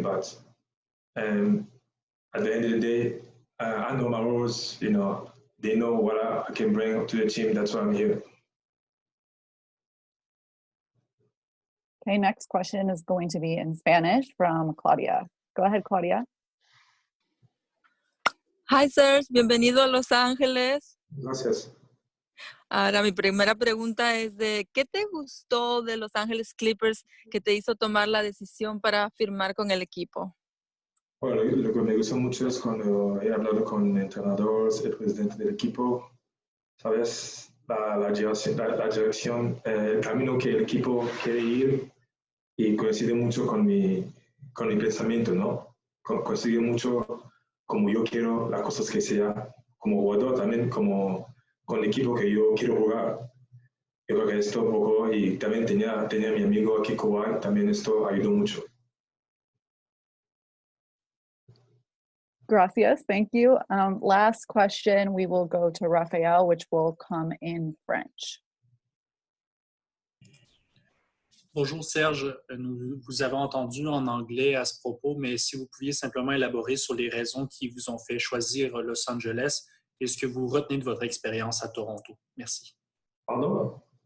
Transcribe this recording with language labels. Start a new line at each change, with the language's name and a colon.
English: But at the end of the day, I know my rules. They know what I can bring to the team. That's why I'm here. Okay, next question is going to be in Spanish from Claudia. Go ahead, Claudia. Hi, Serge.
Spanish: Bienvenido a Los Ángeles. Gracias. Ahora, mi primera pregunta es de ¿qué te gustó de Los Ángeles Clippers que te hizo tomar la decisión para firmar con el equipo? Bueno, lo que me gustó mucho es cuando he hablado con el entrenador, el presidente del equipo, ¿sabes? La dirección, el camino que el equipo quiere ir y coincide mucho con mi pensamiento, ¿no? Coincide mucho como yo quiero las cosas que sea como jugador, también como con el equipo que yo quiero jugar. Yo creo que esto un poco, y también tenía mi amigo aquí, Kawhi, también esto ayudó mucho.
English: Gracias, thank you. Last question, we will go to Raphael, which will come in French.
French: Bonjour Serge, nous vous avons entendu en anglais à ce propos, mais si vous pouviez simplement élaborer sur les raisons qui vous ont fait choisir Los Angeles et ce que vous retenez de votre expérience à Toronto. Merci.
English: Pardon?